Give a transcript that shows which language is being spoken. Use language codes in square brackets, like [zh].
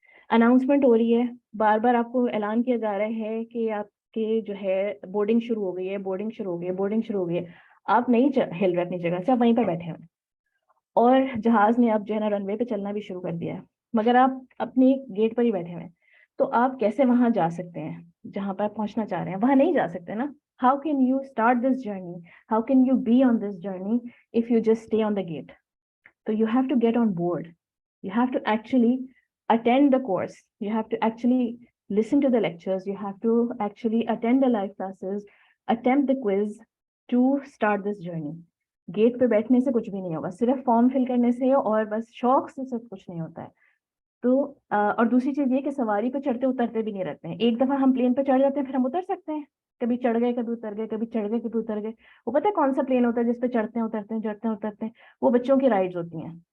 [ur] Announcement ہو رہی ہے, بار بار آپ کو اعلان کیا جا رہا ہے کہ آپ کے جو ہے بورڈنگ شروع ہو گئی ہے, بورڈنگ شروع ہو گئی ہے, بورڈنگ شروع ہو گئی ہے. آپ نہیں ہل رہے اپنی جگہ سے, آپ وہیں پر بیٹھے ہوئے, اور جہاز نے اب جو ہے نا رن وے پہ چلنا بھی شروع کر دیا ہے, مگر آپ اپنی گیٹ پر ہی بیٹھے ہوئے ہیں. تو آپ کیسے وہاں جا سکتے ہیں جہاں پر پہنچنا چاہ رہے ہیں؟ وہاں نہیں جا سکتے نا. [en] How can you start this journey? How can you be on this journey if you just stay on the gate? So you have to get on board. You have to actually attend the course. You have to actually listen to the lectures. You have to actually attend the live classes, attempt the quiz to start this journey. [ur] Get پہ بیٹھنے سے کچھ بھی نہیں ہوگا, صرف form fill کرنے سے اور بس شوق سے صرف کچھ نہیں ہوتا ہے. تو اور دوسری چیز یہ کہ سواری پہ چڑھتے اترتے بھی نہیں رہتے ہیں. ایک دفعہ ہم پلین پہ چڑھ جاتے ہیں پھر ہم اتر سکتے ہیں, کبھی چڑھ گئے کبھی اتر گئے, کبھی چڑھ گئے کبھی اتر گئے. وہ پتہ ہے کون سا پلین ہوتا ہے جس پہ چڑھتے ہیں اترتے ہیں چڑھتے ہیں اترتے ہیں؟ وہ بچوں کی رائڈز ہوتی ہیں.